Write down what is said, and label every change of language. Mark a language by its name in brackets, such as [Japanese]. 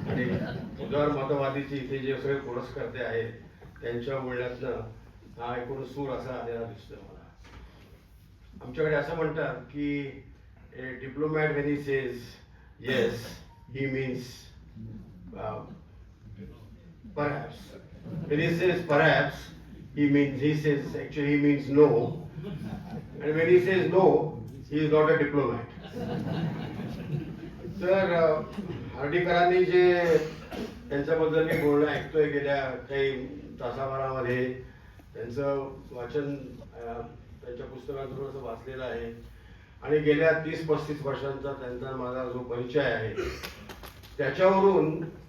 [Marathi] आणि उदार मतवादीचे इथे जे सगळे पुरस्कर्ते आहेत त्यांच्या बोलण्यातनं हा एकूण सूर असा आलेला दिसतोय मला. आमच्याकडे असं म्हणतात की [English] A diplomat when he says yes he means perhaps. When he says perhaps he says actually he means no, and when he says no he is not a diplomat. [Marathi] तर हर्डीकरांनी जे त्यांच्याबद्दल मी बोलणं ऐकतोय गेल्या काही तासाभरामध्ये, त्यांचं वाचन त्यांच्या पुस्तकातून असं वाचलेलं आहे आणि गेल्या 30-35 वर्षांचा त्यांचा माझा जो परिचय आहे त्याच्यावरून